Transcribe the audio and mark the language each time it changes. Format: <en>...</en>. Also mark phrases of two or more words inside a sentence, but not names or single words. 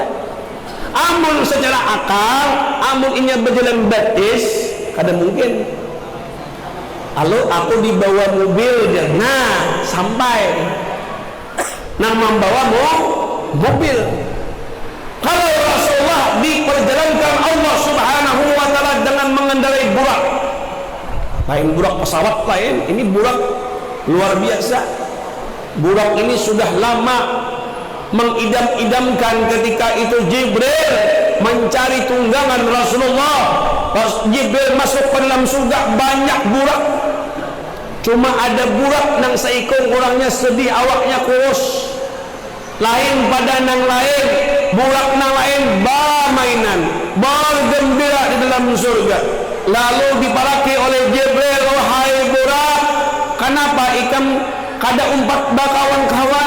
<bjn>Amun secara akal, amun ini berjalan batis, kada mungkin.</bjn> <id>Lalu aku dibawa mobil, nah sampai, nah membawa mobil. Kalau Rasulullah diperjalankan Allah</id> <ar>سبحانه وتعالى</ar> <id>dengan mengendarai burak, lain burak pesawat lain, ini burak luar biasa. Burak ini sudah lama mengidam-idamkan ketika itu Jibril mencari tunggangan Rasulullah. Pas Jibril masuk ke dalam surga, banyak burak.</id> <bjn>Cuma ada burak nang seikung orangnya sedih, awaknya kurus. Lain pada nang lain, burak nang lain mainan, bergembira di dalam surga. Lalu diparaki oleh Jibril, wahai Burak, kenapa ikam kada umpat bakawan-kawan?</bjn>